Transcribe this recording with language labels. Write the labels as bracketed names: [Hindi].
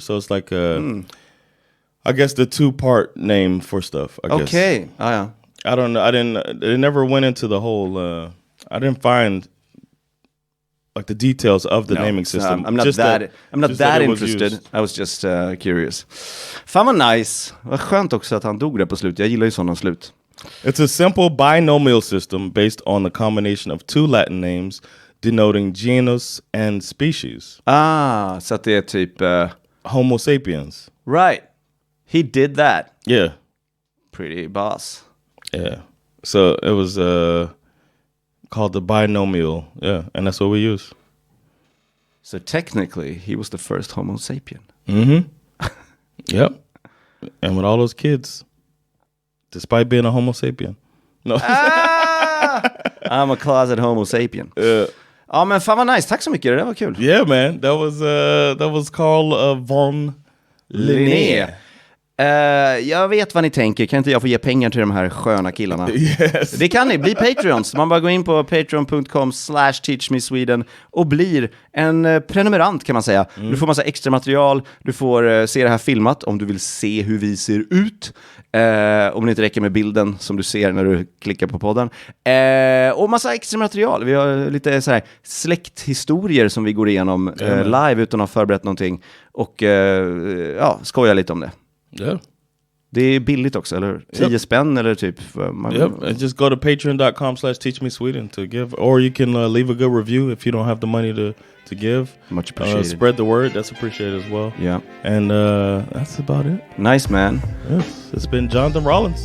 [English] So it's like I guess the 2-part name for stuff. I guess. Okay. Yeah. I don't know. It never went into the whole. I didn't find like the details of the naming system. I'm not that interested. I was just curious. [Swedish] Fan vad nice. Vad skönt också att han dog där på slutet. Jag gillar ju sådana slut. [English] It's a simple binomial system based on the combination of 2 Latin names denoting genus and species. [Swedish] Så att det är typ... [English] Homo sapiens. Right. He did that. Yeah. Pretty boss. Yeah. So it was called the binomial. Yeah, and that's what we use. So technically, he was the first Homo sapien. Mm-hmm. Yep. And with all those kids... Despite being a Homo sapien. No. I'm a closet Homo sapien. [Swedish] Ja, men fan vad nice. Tack så mycket. Det var kul. [English] Yeah, man. That was Carl von Linnaeus. [Swedish] Jag vet vad ni tänker. Kan inte jag få ge pengar till de här sköna killarna? [English] Yes. [Swedish] Det kan ni. Bli Patreons. Man bara går in på patreon.com/teachmesweden och blir en prenumerant kan man säga. Du får massa extra material. Du får se det här filmat om du vill se hur vi ser ut. Om det inte räcker med bilden som du ser när du klickar på podden. Och massa extra material. Vi har lite så här släkthistorier som vi går igenom live utan att ha förberett någonting. Och skojar lite om det. [English] Yeah. [Swedish] Det är billigt också, eller 10 spänn eller typ. [English] And just go to patreon.com/teachmesweden to give, or you can leave a good review if you don't have the money to give. Much appreciated. Spread the word, that's appreciated as well. Yeah. And that's about it. Nice, man. Yes. It's been Jonathan Rollins